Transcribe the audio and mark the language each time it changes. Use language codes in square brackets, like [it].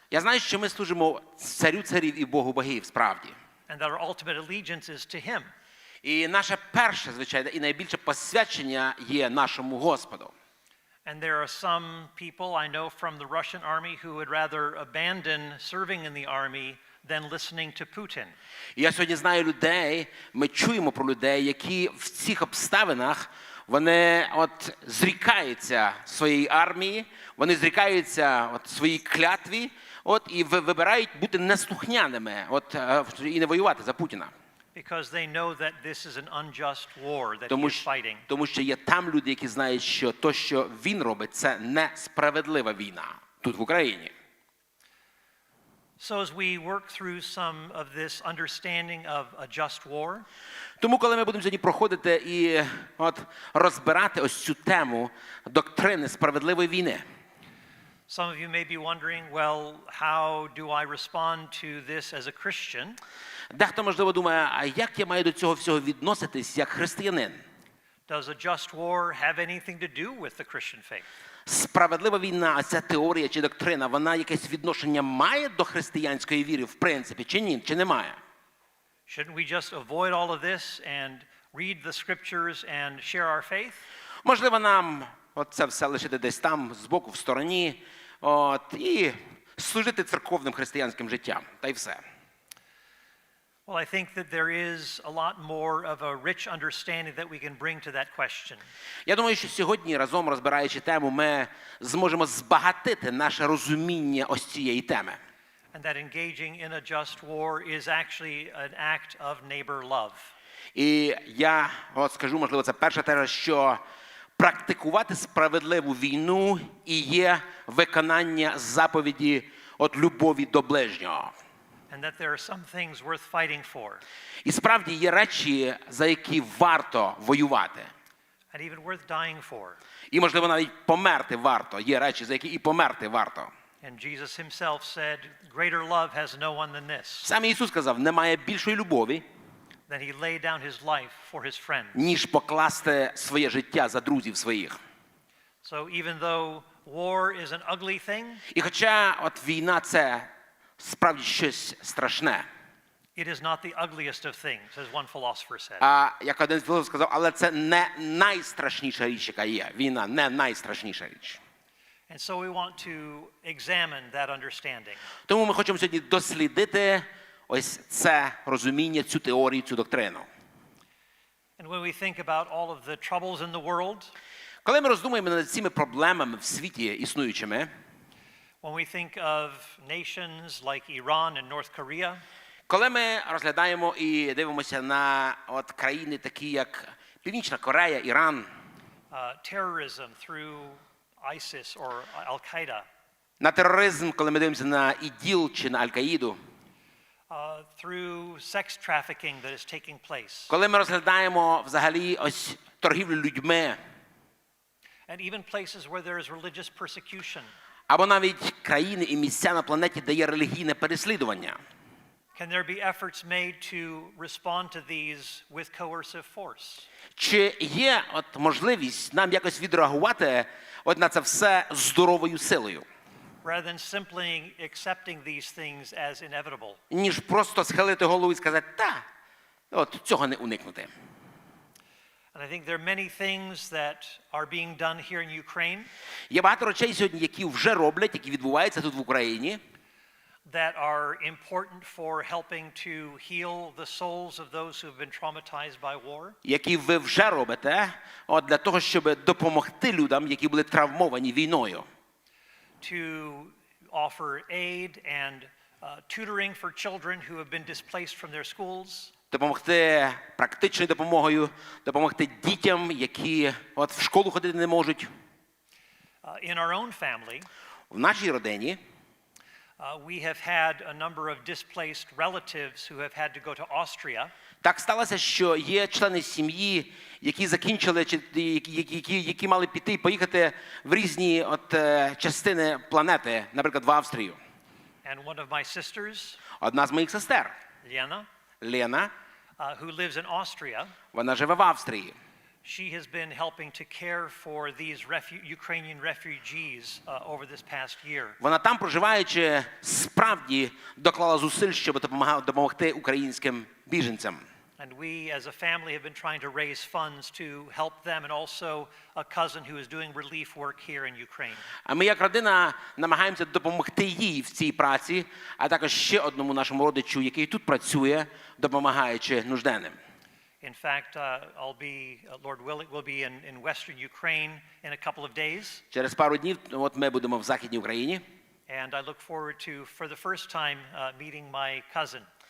[uk] Я знаю, що ми служимо царю царів і Богу богів, справді. [en] And that our ultimate allegiance is to him. [uk] І наше перше, звичайно, і найбільше посвячення є нашому Господу. [en] And there are some people I know from the Russian army who would rather abandon serving in the army than listening to Putin. [uk] І я сьогодні знаю людей, ми чуємо про людей, які в цих обставинах вони зрікаються своєї армії, вони зрікаються своїй клятві, і вибирають бути неслухняними, і не воювати за Путіна. [en] Because they know that this is an unjust war that he is fighting. [uk] Тому що є там люди, які знають, що то, що він робить, це несправедлива війна тут в Україні. [en] So as we work through some of this understanding of a just war, [uk] тому коли ми будемо сьогодні проходити і розбирати ось цю тему доктрини справедливої війни, [en] some of you may be wondering, well, how do I respond to this as a Christian? [uk] Дехто, можливо, думає, а як я маю до цього всього відноситись як християнин? [en] Does a just war have anything to do with the Christian faith? [uk] Справедлива війна, а ця теорія чи доктрина, вона якесь відношення має до християнської віри, в принципі, чи ні, чи немає? [en] Shouldn't we just avoid all of this and read the scriptures and share our faith? [uk] Можливо, нам це все лишити десь там, збоку, в стороні, і служити церковним християнським життям, та й все. [en] Well, I think that there is a lot more of a rich understanding that we can bring to that question. [uk] Я думаю, що сьогодні, разом розбираючи тему, ми зможемо збагатити наше розуміння ось цієї теми. [en] And that engaging in a just war is actually an act of neighbor love. [uk] І я скажу, можливо, це перше те, що практикувати справедливу війну і є виконання заповіді от любові до ближнього. [en] And that there are some things worth fighting for, [uk] І справді є речі, за які варто воювати. [en] and even worth dying for. [uk] І, можливо, навіть померти варто. Є речі, за які і померти варто. [en] And Jesus himself said, greater love has no one than this, [uk] Сам Ісус сказав, немає більшої любові, [en] that he laid down his life for his friends. [uk] ніж покласти своє життя за друзів своїх. [en] So even though war is an ugly thing, [uk] І хоча от війна – це справді щось страшне, [en] it is not the ugliest of things, as one philosopher said. [uk] а як один філософ сказав, але це не найстрашніша річ, яка є. Війна не найстрашніша річ. [en] And so we want to examine that understanding. [uk] Тому ми хочемо сьогодні дослідити ось це розуміння, цю теорію, цю доктрину. [en] And when we think about all of the troubles in the world, [uk] Коли ми роздумуємо над цими проблемами в світі існуючими, [en] when we think of nations like Iran and North Korea, [uk] коли ми розглядаємо і дивимося на от країни такі, як Північна Корея, Іран, [en] terrorism through ISIS or Al-Qaeda, [uk] на тероризм, коли ми дивимося на ІДІЛ чи на Аль-Каїду, [en] through sex trafficking that is taking place, [uk] коли ми розглядаємо взагалі ось торгівлю людьми, [en] and even places where there is religious persecution, [uk] або навіть країни і місця на планеті, де є релігійне переслідування, [en] can there be efforts made to respond to these with coercive force? [uk] чи є от можливість нам якось відреагувати от на це все здоровою силою, [en] Rather than simply accepting these things as inevitable. [uk] ніж просто схилити голову і сказати, та, от цього не уникнути. [en] And I think there are many things that are being done here in Ukraine [uk] Є багато речей сьогодні, які вже роблять, які відбуваються тут в Україні, [en] that are important for helping to heal the souls of those who have been traumatized by war. [uk] які ви вже робите от для того, щоб допомогти людям, які були травмовані війною. [en] To offer aid and tutoring for children who have been displaced from their schools. [uk] Допомогти практичною допомогою, допомогти дітям, які от в школу ходити не можуть. [en] In our own family, [uk] В нашій родині [en] we have had a number of displaced relatives who have had to go to Austria. [uk] так сталося, що є члени сім'ї, які закінчили, чи які мали піти і поїхати в різні от частини планети, наприклад, в Австрію. [en] And one of my sisters, [uk] Одна з моїх сестер, [en] Lena, [uk] Лена, [en] who lives in Austria, [uk] вона живе в Австрії. [en] she has been helping to care for these Ukrainian refugees over this past year. [uk] Вона там, проживаючи, справді доклала зусиль, щоб допомогти українським біженцям. [en] And we, as a family, have been trying to raise funds to help them, and also a cousin who is doing relief work here in Ukraine. [uk] А ми, як родина, намагаємося допомогти їй в цій праці, а також ще одному нашому родичу, який тут працює, допомагаючи нужденним. [en] In fact, Lord willing, we'll be in Western Ukraine in a couple of days. [uk] Через пару днів от ми будемо в Західній Україні. [en] And I look forward to, for the first time, meeting my cousin.